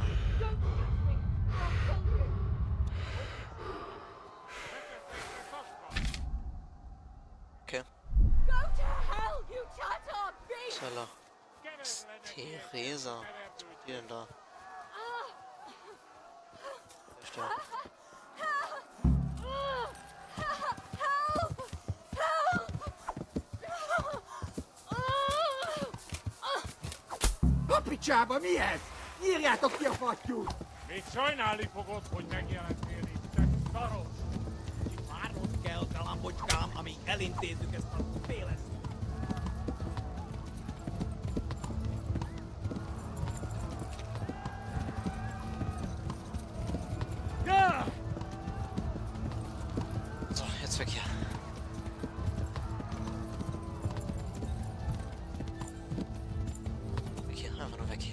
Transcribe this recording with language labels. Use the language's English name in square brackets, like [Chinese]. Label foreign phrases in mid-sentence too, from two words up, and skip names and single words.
[German] Okay. Zeller. Theresa. Was macht die denn da? Echt, ja. [Hungarian] Kapicsába, mi ez? Írjátok ki a fattyút! Még sajnálni fogod, hogy megjelentél itt, te szaros! Kicsit várnod kell, kalambocskám, amíg elintézzük ezt a féles... [German] So, jetzt weg hier. Weg hier, einfach nur weg hier.